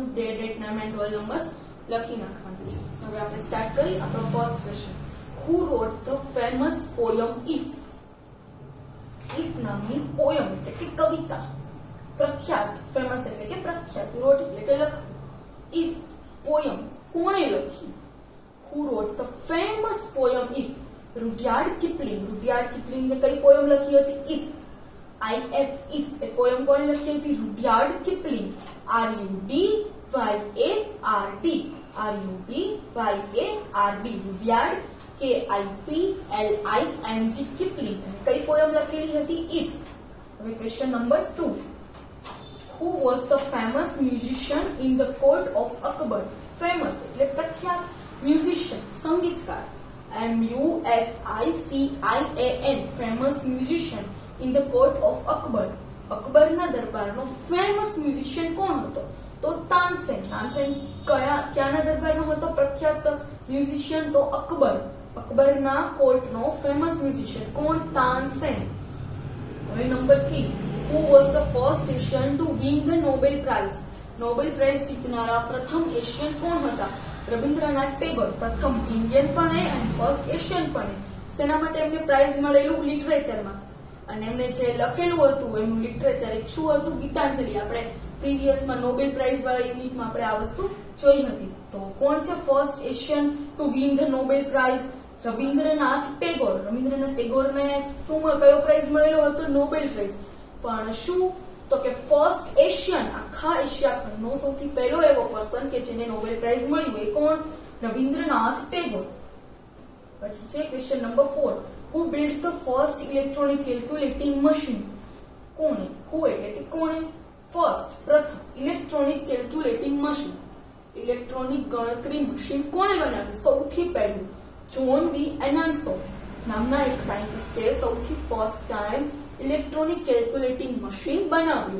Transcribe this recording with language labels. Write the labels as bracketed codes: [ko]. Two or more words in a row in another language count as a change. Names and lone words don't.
[gu] ડેટ, નામ [en] and roll numbers [gu] લખી નાખવાનું છે. હવે આપણે સ્ટાર્ટ કરી આપણો [en] first question. Who wrote the famous poem If? [gu] ઇફ નામની પોયમ એટલે કે કવિતા, પ્રખ્યાત, ફેમસ એટલે કે પ્રખ્યાત, રોટ એટલે કે લખવું. [en] If poem કોણે લખી? Who wrote the famous poem If? [gu] રૂડિયાર્ડ કિપલિંગ. રૂડિયાર્ડ કિપલિંગે કઈ પોયમ લખી હતી? If. If એ પોયમ કોણે લખી હતી? રૂડિયાર્ડ કિપલિંગ. RUDYARD. રૂડિયાર્ડ KIPLING કિપલિંગ. કઈ પોયમ લખેલી હતી? If. હવે [en] question number [gu] 2. [en] Who was the famous musician in the court of Akbar? [gu] Famous એટલે પ્રખ્યાત, musician સંગીતકાર. [en] MUSICIAN famous musician in the court of Akbar. [gu] અકબરના દરબારનો [en] famous musician [gu] કોણ હતો? તો તાનસેન. તાનસેન ક્યાંના દરબારનો હતો પ્રખ્યાત musician? તો અકબર. અકબરના કોર્ટનો [en] famous musician [gu] કોણ? તાનસેન. હવે નંબર 3. [en] Who was the first Asian to win the Nobel Prize? [gu] નોબેલ પ્રાઇઝ જીતનારા પ્રથમ એશિયન કોણ હતા? રવિન્દ્રનાથ ટેગોર. પ્રથમ ઇન્ડિયન પણ અને [en] first Asian [gu] પણ. શેના માટે એમને પ્રાઇઝ મળેલું? લિટરેચરમાં. અને એમને જે લખેલું હતું એમનું લિટરેચર એક શું હતું? ગીતાંજલિ. આપણે પ્રીવિયસમાં નોબેલ પ્રાઇઝ વાળા યુનિટમાં આપણે આ વસ્તુ જોઈ હતી. તો કોણ છે [en] first Asian to win the Nobel Prize? [gu] રવિન્દ્રનાથ ટેગોર. રવિન્દ્રનાથ ટેગોરને શું કયો પ્રાઇઝ મળેલો હતો? નોબેલ પ્રાઇઝ. પણ શું? તો કે [en] first Asian, [gu] આખા એશિયા ખંડનો સૌથી પહેલો એવો પર્સન કે જેને નોબેલ પ્રાઇઝ મળ્યું એ કોણ? રવિન્દ્રનાથ ટેગોર. પછી છે [en] question number [gu] 4. [en] Who built the first electronic calculating machine? [gu] કોણે? Who એટલે કે કોણે? ફર્સ્ટ પ્રથમ [en] electronic calculating machine, [gu] ઇલેક્ટ્રોનિક ગણતરી મશીન કોણે બનાવ્યું? સૌથી પહેલું જોન વી એનાન્સોફ નામના એક સાયન્ટિસ્ટે સૌથી [en] first time electronic calculating machine [gu] બનાવ્યું.